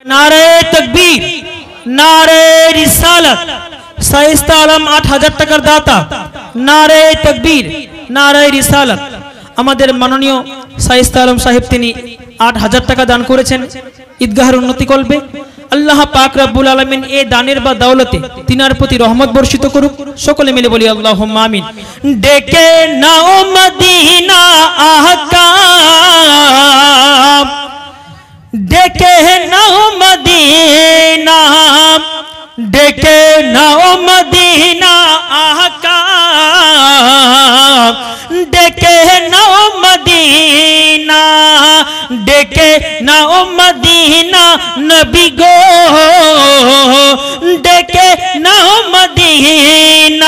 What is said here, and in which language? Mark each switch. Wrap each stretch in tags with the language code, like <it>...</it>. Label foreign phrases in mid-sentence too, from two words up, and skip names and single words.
<hi>नारे तकबीर, नारे रिसालत, शाइस्ता आलम 8000</hi> <bn>টাকার দাতা।</bn> <hi>नारे तकबीर, नारे रिसालत।</hi> <bn>আমাদের মাননীয় শাইস্তা আলম সাহেব তিনি 8000 টাকা দান করেছেন ঈদগাহের উন্নতি করবে। আল্লাহ পাক</bn> <ar>رب العالمين</ar> <bn>এই দানের বা দৌলতে তিনার প্রতি রহমত বর্ষিত করুক। সকলে মিলে বলি</bn> <ar>اللهم آمين.</ar> <bn>ডেকে নাও মদিনা আহকা, ডেকে নাও মদিনা, ডেকে নাও মদিনা আহকা, ডেকে নাও মদিনা, ডেকে নাও মদিনা নবী গো, ডেকে নাও মদিনা।</bn>